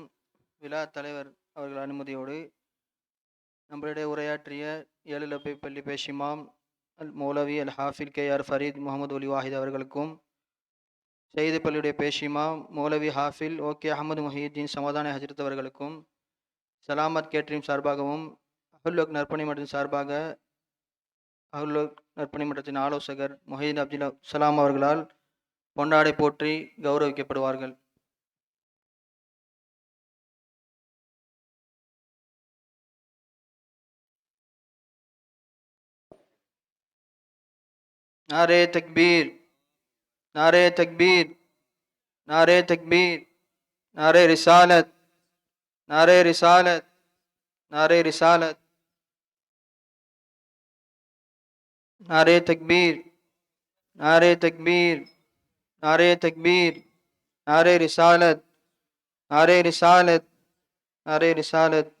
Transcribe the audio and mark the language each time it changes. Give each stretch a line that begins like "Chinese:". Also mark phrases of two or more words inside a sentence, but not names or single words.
Tamil: விழா தலைவர் அவர்கள் அனுமதியோடு நம்மளிடையே உரையாற்றிய 7 லப்பை பள்ளி பேஷிமாம் அல் மௌலவி அல் ஹாஃபில் KR ஃபரீத் முகமது ஒலி வாஹித் அவர்களுக்கும், செய்தி பள்ளியுடைய பேஷிமாம் மௌலவி ஹாஃபில் ஓகே அஹமது முஹியுத்தீன் சமாதான ஹஜ்ரத் அவர்களுக்கும், சலாமத் கேட்ரிம் சார்பாகவும் அஹுல்லோக் நற்பணி மன்றத்தின் சார்பாக அஹுல்லோக் நற்பணி மன்றத்தின் ஆலோசகர் முஹிதீன் அப்துல் சலாம் அவர்களால் பொன்னாடை போற்றி கௌரவிக்கப்படுவார்கள்.
Urdu: نعرہ تکبیر، نعرہ تکبیر، نعرہ تکبیر، نعرہ رسالت، نعرہ رسالت، نعرہ رسالت, نعرہ تکبیر، نعرہ تکبیر، نعرہ تکبیر، نعرہ رسالت، نعرہ رسالت، نعرہ رسالت.